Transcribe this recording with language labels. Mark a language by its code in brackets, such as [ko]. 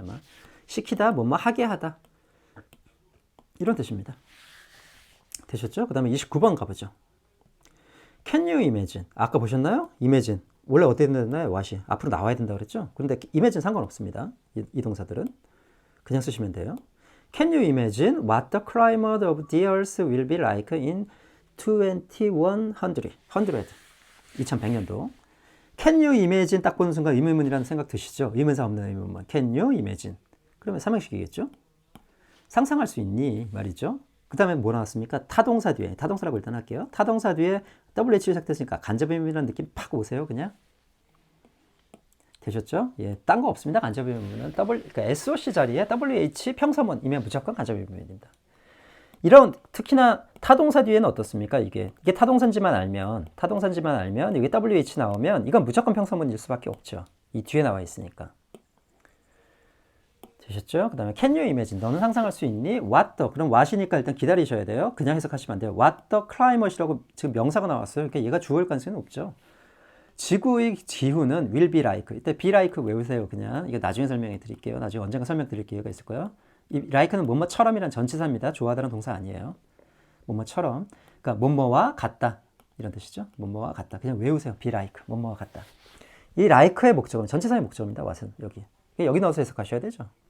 [ko] 아마 시키다, 뭐뭐하게 하다 이런 뜻입니다. 되셨죠? 그 다음에 29번 가보죠. [en] Can you imagine? [ko] 아까 보셨나요? imagine. 원래 어떻게 된다나요? what이. 앞으로 나와야 된다고 그랬죠? 그런데 imagine 상관없습니다. 이 동사들은. 그냥 쓰시면 돼요. [en] Can you imagine what the climate of the earth will be like in 2100? [ko] 2100년도. [en] Can you imagine [ko] 딱 보는 순간 의문문이라는 생각 드시죠? 의문사 없는 의문문. [en] Can you imagine? [ko] 그러면 삼형식이겠죠? 상상할 수 있니? 말이죠. 그 다음에 뭐 나왔습니까? 타동사 뒤에, 타동사라고 일단 할게요. 타동사 뒤에 WH로 시작됐으니까 간접의문이라는 느낌 팍 오세요, 그냥. 되셨죠? 예, 딴 거 없습니다. 간접의문은 그러니까 SOC 자리에 WH 평서문이면 무조건 간접의문입니다. 이런 특히나 타동사 뒤에는 어떻습니까? 이게 타동사인지만 알면 여기 WH 나오면 이건 무조건 평서문일 수밖에 없죠. 이 뒤에 나와 있으니까. 되셨죠? 그 다음에 [en] can you imagine? [ko] 너는 상상할 수 있니? what the, 그럼 what이니까 일단 기다리셔야 돼요. 그냥 해석하시면 안 돼요. [en] what the climate [ko] 이라고 지금 명사가 나왔어요. 그러니까 얘가 주어일 가능성이 없죠. 지구의 기후는 [en] will be like. [ko] 이때 be like 외우세요. 그냥 이거 나중에 설명해 드릴게요. 나중에 언젠가 설명드릴 기회가 있을 거예요. 이 like는 뭐뭐처럼이란 전치사입니다. 좋아하다는 동사 아니에요. 뭐뭐처럼. 그러니까 뭐뭐와 같다 이런 뜻이죠. 뭐뭐와 같다. 그냥 외우세요. be like. 뭐뭐와 같다. 이 like의 목적은 전치사의 목적입니다. what은 여기 넣어서 해석하셔야 되죠.